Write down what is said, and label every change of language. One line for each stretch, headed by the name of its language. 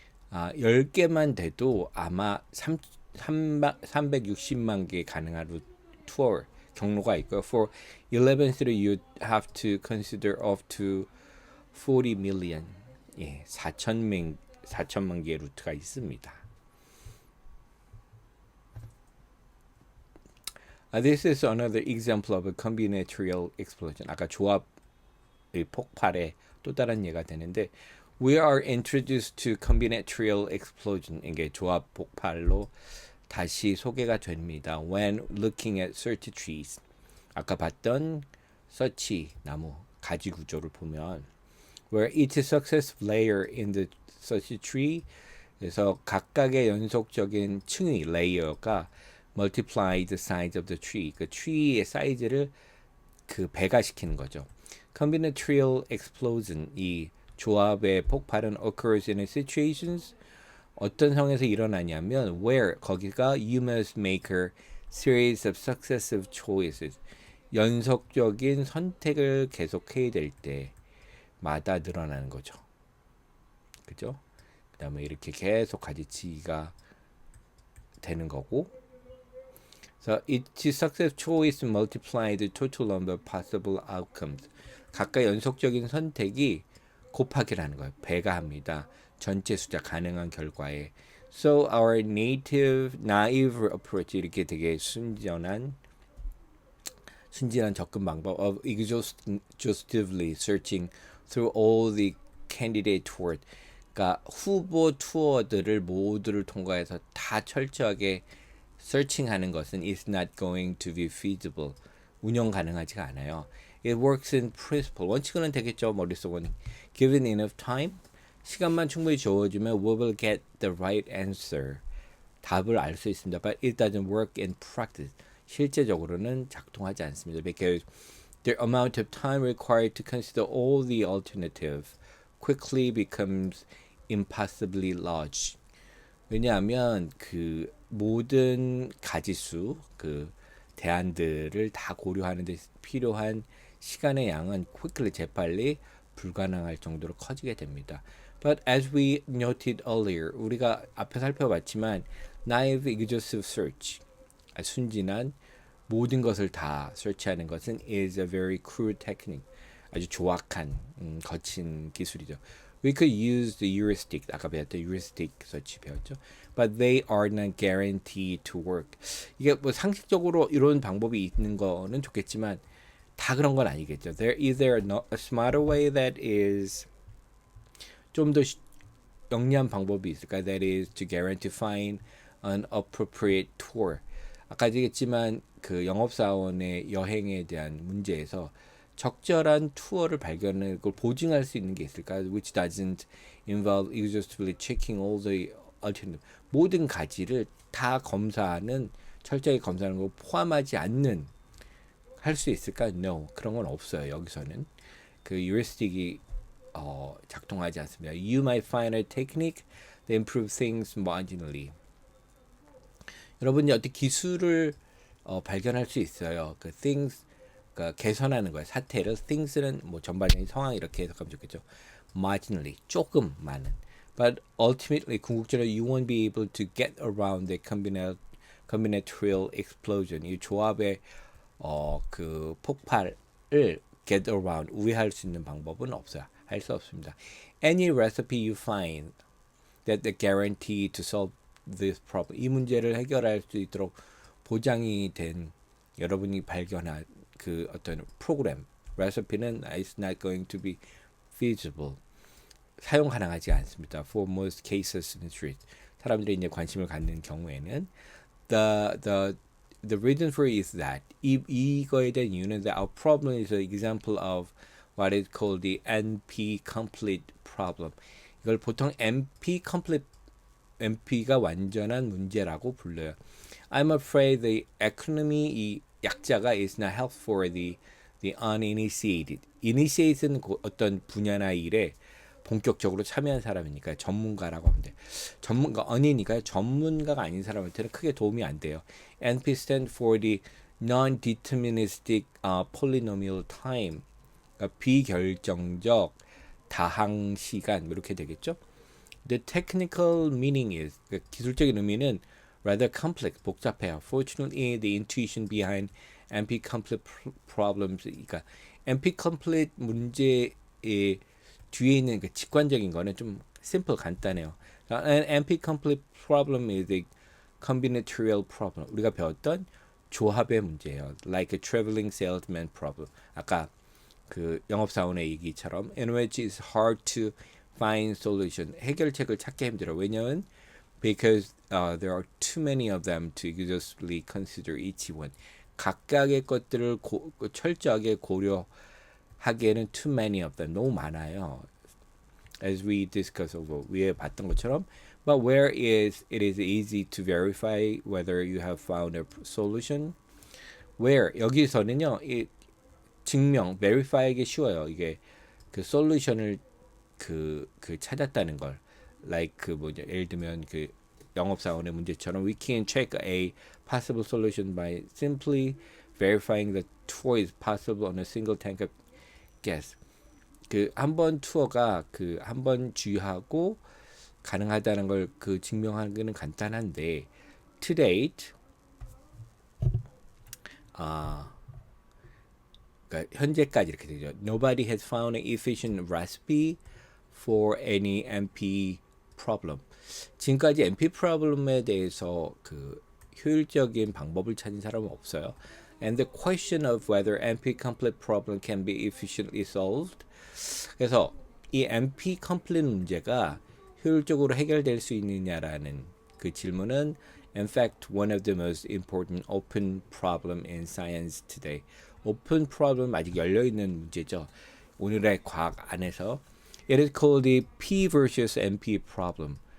Korean: 10개만 돼도 아마 360만 개 가능한 투어 경로가 있고요.
English: For 11 cities, you'd have to consider up to 40 million.
Korean: 예, 4천만 개의 루트가 있습니다.
English: This is another example of a combinatorial explosion.
Korean: 아까 조합의 폭발의 또 다른 예가 되는데,
English: we are introduced to combinatorial explosion.
Korean: 이게 조합 폭발로 다시 소개가 됩니다.
English: When looking at search trees.
Korean: 아까 봤던 서치 나무 가지 구조를 보면,
English: where each successive layer in the search tree,
Korean: 그래서 각각의 연속적인 층의 레이어가
English: multiply the size of the tree.
Korean: 그 tree의 사이즈를 그 배가시키는 거죠.
English: Combinatorial explosion,
Korean: 이 조합의 폭발은
English: occurs in situations,
Korean: 어떤 상황에서 일어나냐면
English: where,
Korean: 거기가
English: you must make a series of successive choices,
Korean: 연속적인 선택을 계속해야 될 때마다 늘어나는 거죠. 그죠? 그 다음에 이렇게 계속 가지치기가 되는 거고,
English: So each successive choice multiply the total number of possible outcomes.
Korean: 각각 연속적인 선택이 곱하기라는 거예요. 배가 합니다. 전체 숫자 가능한 결과에.
English: So our naive approach,
Korean: 이렇게 되게 순진한 접근 방법
English: of exhaustively searching through all the candidate tours.
Korean: 그러니까 후보 투어들을 모두를 통과해서 다 철저하게 searching하는 것은
English: is not going to be feasible.
Korean: 운영 가능하지가 않아요.
English: It works in principle.
Korean: 원칙은 되겠죠. 머릿속은.
English: Given enough time,
Korean: 시간만 충분히 주어지면
English: we will get the right answer.
Korean: 답을 알 수 있습니다.
English: But it doesn't work in practice.
Korean: 실제적으로는 작동하지 않습니다.
English: Because the amount of time required to consider all the alternatives quickly becomes impossibly large.
Korean: 왜냐하면 그 모든 가지수, 그 대안들을 다 고려하는 데 필요한 시간의 양은 quickly, 재빨리 불가능할 정도로 커지게 됩니다.
English: But as we noted earlier,
Korean: 우리가 앞에 살펴봤지만
English: naive exhaustive search,
Korean: 순진한 모든 것을 다 설치하는 것은
English: is a very crude technique.
Korean: 아주 조악한 거친 기술이죠.
English: We could use the heuristic,
Korean: 아까 배웠던 heuristic 서치 배웠죠.
English: But they are not guaranteed to work.
Korean: 이게 뭐 상식적으로 이런 방법이 있는 거는 좋겠지만 다 그런 건 아니겠죠.
English: There is there a smarter way that is
Korean: 좀 더 영리한 방법이 있을까?
English: That is to guarantee find an appropriate tour.
Korean: 아까 얘기했지만 그 영업사원의 여행에 대한 문제에서 적절한 투어를 발견하는 걸 보증할 수 있는 게 있을까?
English: Which doesn't involve exhaustively checking all the alternative.
Korean: 모든 가지를 다 검사하는, 철저히 검사하는 걸 포함하지 않는, 할 수 있을까? No. 그런 건 없어요. 여기서는. 그 heuristic이 작동하지 않습니다.
English: You might find a technique that improves things marginally.
Korean: 여러분이 어떤 기술을 발견할 수 있어요. 그 things, 그러니까 개선하는 거예요. 사태를. things는 뭐 전반적인 상황 이렇게 해석하면 좋겠죠. marginally, 조금 많은.
English: But ultimately,
Korean: 궁극적으로
English: you won't be able to get around the combinatorial explosion.
Korean: 이 조합의 그 폭발을
English: get around,
Korean: 우회할 수 있는 방법은 없어요. 할 수 없습니다.
English: Any recipe you find that the guarantee to solve this problem,
Korean: 이 문제를 해결할 수 있도록 보장이 된 여러분이 발견한 그 어떤 프로그램,
English: recipe는 is not going to be feasible.
Korean: 사용 가능하지 않습니다.
English: For most cases in the street.
Korean: 사람들이 이제 관심을 갖는 경우에는
English: the reason for it is that
Korean: 이거에 대한 이유는
English: that our problem is an example of what is called the NP complete problem.
Korean: 이걸 보통 NP complete NP가 완전한 문제라고 불러요.
English: I'm afraid the acronym
Korean: 이 약자가
English: is not helpful for the uninitiated.
Korean: Initiate는 어떤 분야나 일에 본격적으로 참여한 사람이니까 전문가라고 하면 돼. 전문가 아니니까 전문가가 아닌 사람한테는 크게 도움이 안 돼요.
English: NP stand for the non-deterministic polynomial time.
Korean: 그러니까 비결정적 다항 시간 이렇게 되겠죠.
English: The technical meaning is
Korean: 그러니까 기술적인 의미는
English: rather complex
Korean: 복잡해요.
English: Fortunately, the intuition behind NP complete problems
Korean: 그러니까 NP complete 문제의 뒤에 있는 그 직관적인 거는 좀 simple 간단해요.
English: An NP complete problem is a combinatorial problem.
Korean: 우리가 배웠던 조합의 문제예요.
English: Like a traveling salesman problem.
Korean: 아까 그 영업사원의 얘기처럼
English: in which it's hard to find solution.
Korean: 해결책을 찾기 힘들어. 왜냐면
English: because there are too many of them to exhaustively consider each one.
Korean: 각각의 것들을 철저하게 고려하기에는
English: too many of them.
Korean: 너무 많아요.
English: As we discussed over
Korean: 위에 봤던 것처럼
English: but where is it is easy to verify whether you have found a solution.
Korean: where 여기서는요. 이 증명, verify하기 쉬워요. 이게 그 솔루션을 그 찾았다는 걸. like 그 뭐죠? 예를 들면 그 영업사원의 문제처럼
English: we can check a possible solution by simply verifying the tour is possible on a single tank of gas.
Korean: 그 한 번 투어가 그 한 번 주유하고 가능하다는 걸 그 증명하는 거는 간단한데
English: to date
Korean: 그러니까 현재까지 이렇게 되죠.
English: Nobody has found an efficient recipe for any NP problem.
Korean: 지금까지 NP problem에 대해서 그 효율적인 방법을 찾은 사람은 없어요.
English: And the question of whether NP complete problem can be efficiently solved.
Korean: 그래서 이 NP complete 문제가 효율적으로 해결될 수 있느냐라는 그 질문은
English: in fact one of the most important open problem in science today.
Korean: 오픈 프로블럼 아직 열려있는 문제죠. 오늘의 과학 안에서
English: It is called the P versus NP problem.